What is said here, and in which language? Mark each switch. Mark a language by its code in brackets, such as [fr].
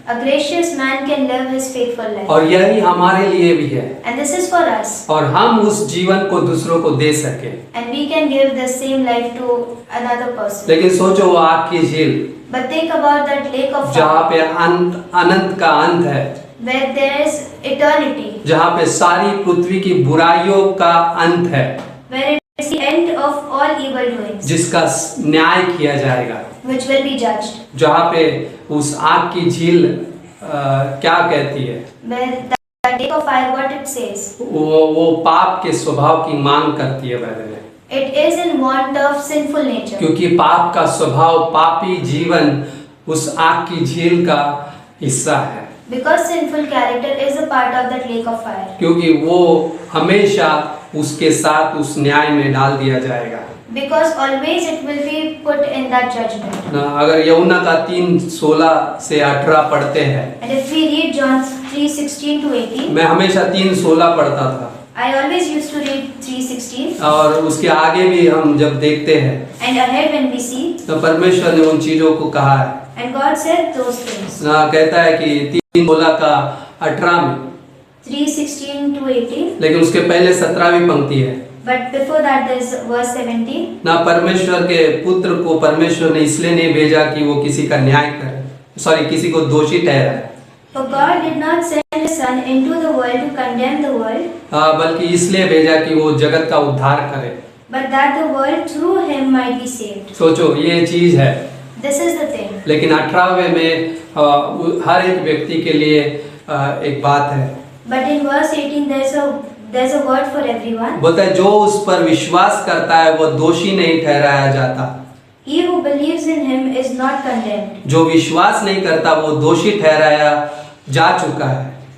[en] A gracious man can live his faithful life. [hi] और यही हमारे लिए भी है, [en] And this is for us. [hi] और हम उस जीवन को दूसरों को दे सके। [en] And we can give the same life to another person. [hi] लेकिन सोचो वो आग की झील [en] But think about that lake of [hi] जहाँ [en] fire, [hi] पे अनंत का अंत है, [en] where there is eternity, [hi] जहाँ पे सारी पृथ्वी की बुराइयों का अंत है, [en] where it is the end of all evil doings, [hi] जिसका न्याय किया जाएगा, [en] which will be judged. [hi] जहाँ पे उस आग की झील क्या कहती है, [en] Where that lake of fire, what it says, [hi] वो पाप के स्वभाव की मांग करती है बहन में, [en] it is in want of sinful nature. [hi] क्योंकि पाप का स्वभाव, पापी जीवन उस आग की झील का हिस्सा है, [en] Because sinful character is a part of that lake of fire. [hi] क्योंकि वो हमेशा उसके साथ उस न्याय में डाल दिया जाएगा। [en] Because always it will be put in that judgment. [hi] ना अगर यमुना का 3:16 से 18 पढ़ते हैं, [en] And if we read John 3:16 to 18, [hi] मैं हमेशा 3:16 पढ़ता था, [en] I always used to read 3:16, [hi] और उसके आगे भी हम जब देखते हैं [en] and ahead when we see, [hi] तो परमेश्वर ने उन चीजों को कहा है। [en] and God said those things. [hi] ना कहता है कि 3:16 का 18 में, [en] 3:16 to 18, [hi] लेकिन उसके पहले 17वीं पंक्ति है [en] but before that there's verse 17. [hi] ना, परमेश्वर के पुत्र को परमेश्वर ने इसलिए नहीं भेजा कि वो किसी का न्याय करे, किसी को दोषी ठहराए, [en] For God did not send His Son into the world to condemn the world, [hi] बल्कि इसलिए भेजा कि वो जगत का उद्धार करे। [en] but that the world through Him might be saved. [hi] सोचो ये चीज है, [en] This is the thing. [hi] लेकिन 18वें में हर एक व्यक्ति के लिए एक बात है, [en] But in verse 18 there's a word for everyone. [hi] बोलता है जो उस पर विश्वास करता है वो दोषी नहीं ठहराया जाता, [en] He who believes in Him is not condemned, [hi] जो विश्वास नहीं करता वो दोषी ठहराया जा चुका है,